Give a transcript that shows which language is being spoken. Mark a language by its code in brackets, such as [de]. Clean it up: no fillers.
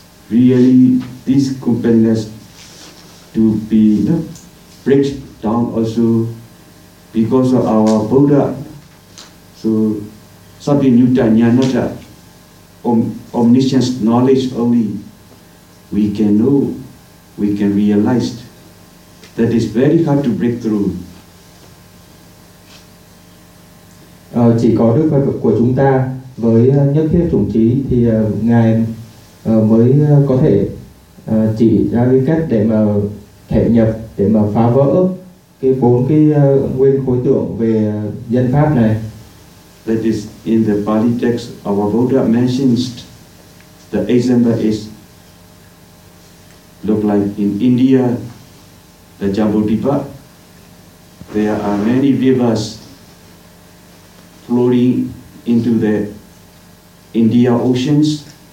[en] Really, these completeness to be breaks down also because of our Buddha. So Sabinuta Jnanata, omniscience knowledge only, we can know, we can realize. That is very hard to break through. [vi] Chỉ có Đức Phật của chúng ta với nhất thiết chủng trí thì Ngài mới có thể chỉ ra cái cách để mà thể nhập, để mà phá vỡ cái bốn cái nguyên khối tượng về diên pháp này. [en] That is in the Pali text, our Buddha mentions the example is look like in India, the Jambudvipa, there are many rivers flowing into the India oceans.